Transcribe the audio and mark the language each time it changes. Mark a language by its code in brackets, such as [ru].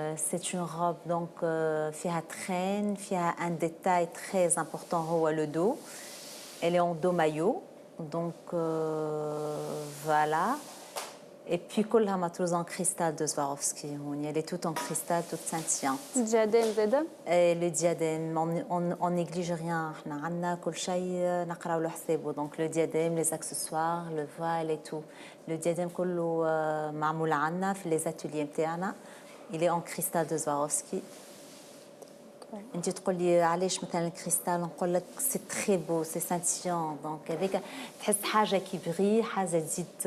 [fr] C'est une robe donc فيها traîne, فيها un détail très important [ar] هو [fr] le dos. Elle est en dos maillot, donc voilà. Et puis [ar] كلها مطروزة [fr] en cristal de Swarovski. Elle est toute en cristal, toute scintillante. [ar] الدياديم زادا؟ [fr] Le diadème, on néglige rien. [ar] احنا عندنا كل شيء نقراو له حسابه. [fr] Donc le diadème, les accessoires, le voile et tout. [ar] Le diadème كله معمول عندنا في [fr] les ateliers [ar] نتاعنا. [fr] Il est en cristal de Swarovski. [ar] انت تقولي علاش مثلا الكريستال نقول لك [fr] سي تري بو سي سانتيون [ar] دونك هذيك تحس حاجه كيبغي حاجه تزيد